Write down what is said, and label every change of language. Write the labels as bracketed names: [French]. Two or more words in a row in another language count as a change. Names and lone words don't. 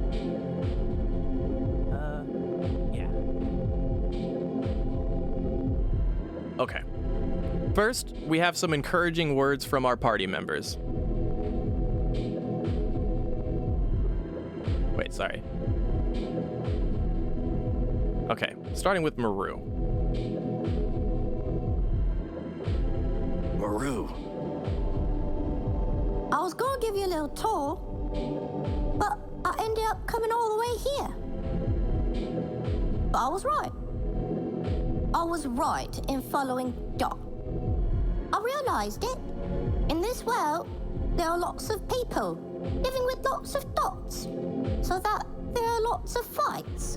[English] Yeah. Okay. First, we have some encouraging words from our party members. Wait, sorry. Okay, starting with Maru. Maru. I was gonna give you a little tour, but I ended up coming all the way here. But I was right. I was right in following Dot. I realized it. In this world, there are lots of people living with lots of dots, so that there are lots of fights.